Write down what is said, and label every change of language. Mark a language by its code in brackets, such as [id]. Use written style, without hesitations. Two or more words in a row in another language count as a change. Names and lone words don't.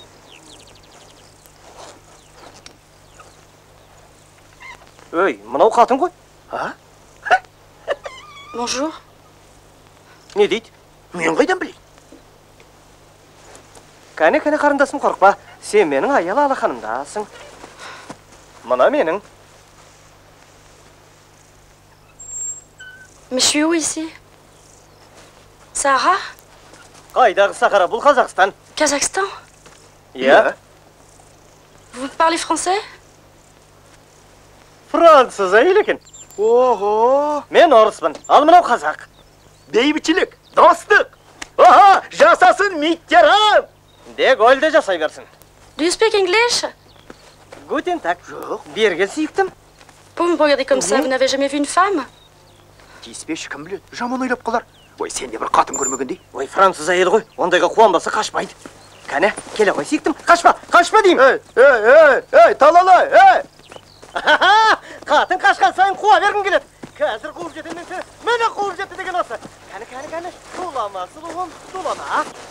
[kk] Өй, мынау қатын ғой. [fr] Bonjour. [kk] Не дейді? Мен қайдан білейін? Кәне, қарындасым, қорықпа. Сен менің аялы алақанымдасың. Мына менің. [fr] Mais je suis où ici? Sahara? [kk] Қайдағы Сахара, бұл Қазақстан. [fr] Kazakhstan? [kk] Иә. [fr] Vous parlez français? [kk] Француз әйел екен. Ого! Мен орыспын, ал мынау қазақ. Бейбітшілік, достық. Аха, жасасын Mitterrand! Де гольде жасай берсін. [en] Do you speak English? [de] Guten Tag. [kk] Жоқ. Берге сүйіктім. [fr] Pour me regarder comme ça, vous n'avez jamais vu une femme? [kk] Тиіспеші кім біледі, жаман ойлап қалар. Ой, сен де бір қатын көрмегендей. Ой, француз әйел ғой, ондайға қуанбаса қашпайды. Кәне, келе ғой сүйіктім, қашпа деймін. Ей, талалай, ей! Қатын қашқан сайын қуа бергін келеді. Қазір қуып жетемін сені, мені қуып жетті деген осы. Кәне, сулама, сұлуым, сулама.